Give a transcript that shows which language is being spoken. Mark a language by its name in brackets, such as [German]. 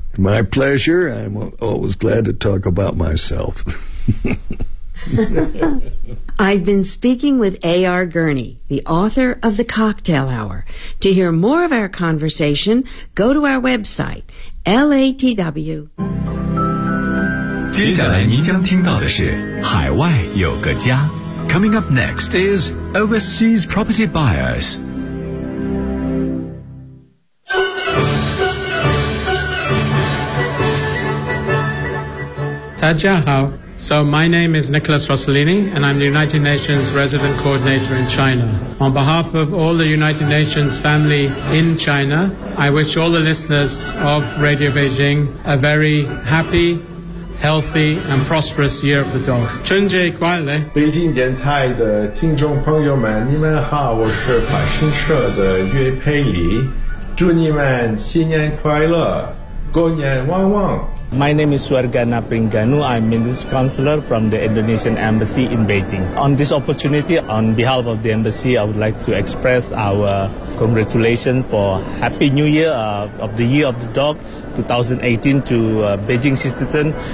[English] My pleasure. I'm always glad to talk about myself. I've been speaking with A.R. Gurney, the author of The Cocktail Hour. To hear more of our conversation, go to our website, LATW. [Chinese] 接下来您将听到的是海外有个家. [English] Coming up next is Overseas Property Buyers. So my name is Nicholas Rossellini, and I'm the United Nations Resident Coordinator in China. On behalf of all the United Nations family in China, I wish all the listeners of Radio Beijing a very happy, healthy and prosperous year of the dog. [Chinese] 春节快乐. 北京电台的听众朋友们，你们好，我是法新社的岳佩里。祝你们新年快乐，狗年旺旺。 [English] My name is Swargana Pringanu. I'm Minister Counselor from the Indonesian Embassy in Beijing. On this opportunity, on behalf of the Embassy, I would like to express our congratulations for Happy New Year of the Year of the Dog 2018 to Beijing citizen.